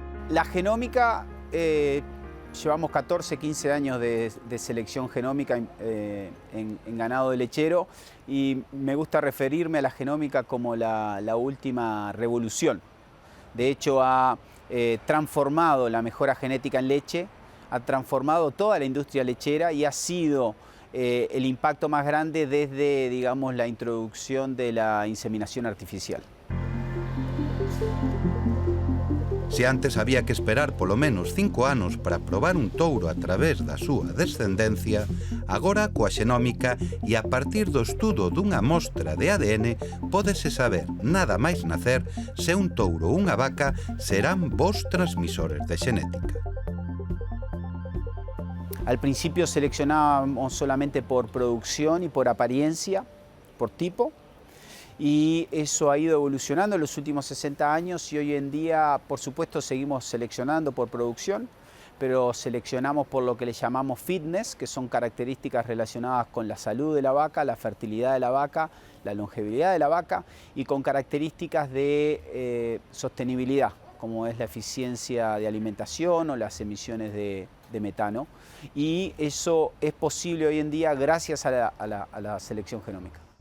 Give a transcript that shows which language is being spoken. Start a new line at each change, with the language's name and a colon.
Spanish: La genómica, llevamos 14, 15 años de selección genómica en ganado de lechero, y me gusta referirme a la genómica como la última revolución. De hecho, ha transformado la mejora genética en leche, ha transformado toda la industria lechera y ha sido el impacto más grande desde, digamos, la introducción de la inseminación artificial.
Galician: Se antes había que esperar polo menos 5 anos para probar un touro a través da súa descendencia, agora coa xenómica e a partir do estudo dunha mostra de ADN pódese saber, nada máis nacer, se un touro ou unha vaca serán bons transmisores de xenética.
Spanish: Al principio seleccionábamos solamente por producción y por apariencia, por tipo, y eso ha ido evolucionando en los últimos 60 años y hoy en día, por supuesto, seguimos seleccionando por producción, pero seleccionamos por lo que le llamamos fitness, que son características relacionadas con la salud de la vaca, la fertilidad de la vaca, la longevidad de la vaca y con características de sostenibilidad, como es la eficiencia de alimentación o las emisiones de metano, y eso es posible hoy en día gracias a la selección genómica.